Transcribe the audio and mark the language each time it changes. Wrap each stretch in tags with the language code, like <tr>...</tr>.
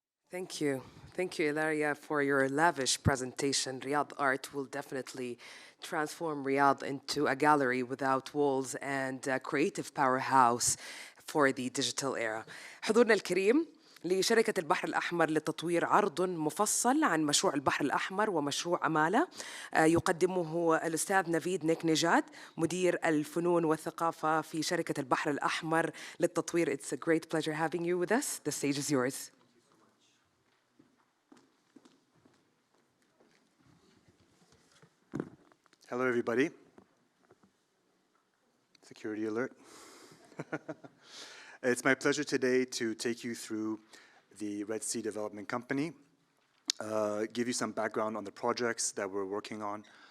<en>Thank you. Thank you, Ilaria, for your lavish presentation. Riyadh Art will definitely transform Riyadh into a gallery without walls and a creative powerhouse for the digital era.</en> <ar>حضورنا الكريم، لشركة البحر الأحمر للتطوير عرض مفصل عن مشروع البحر الأحمر ومشروع أمالة يقدمه الأستاذ نافيد نيكنيجاد مدير الفنون والثقافة في شركة البحر الأحمر للتطوير.</ar> <en>It's a great pleasure having you with us. The stage is yours. Hello, everybody. Security alert. It's my pleasure today to take you through the Red Sea Development Company, give you some background on the projects that we're working on.</en>